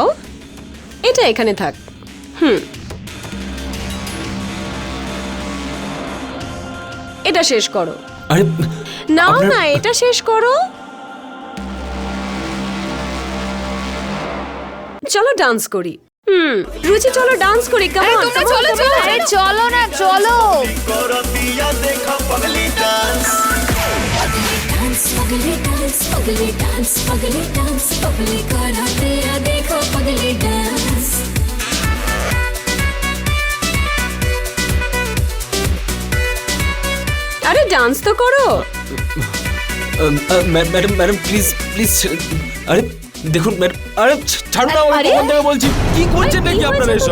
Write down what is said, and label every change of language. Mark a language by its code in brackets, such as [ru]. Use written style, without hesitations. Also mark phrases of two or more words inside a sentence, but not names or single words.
[bn] এটা এখানে থাক। এটা শেষ করো। আরে নাও আপনার- না, এটা শেষ করো। চলো ডান্স করি। রুচি চলো ডান্স করি। আরে তোমরা চলো, চলো। আরে চলো না, চলো। [hi] पगली डांस पगली डांस पगली डांस पगली कराते आ देखो पगली डांस [bn] আরে ডান্স তো করো। [en] madam madam please please. [bn] আরে দেখুন ম্যাডাম, আরে ছাড়ুন না, আরে? আমি থেকে বলছি। কি করছেন নাকি আপনারা এসব?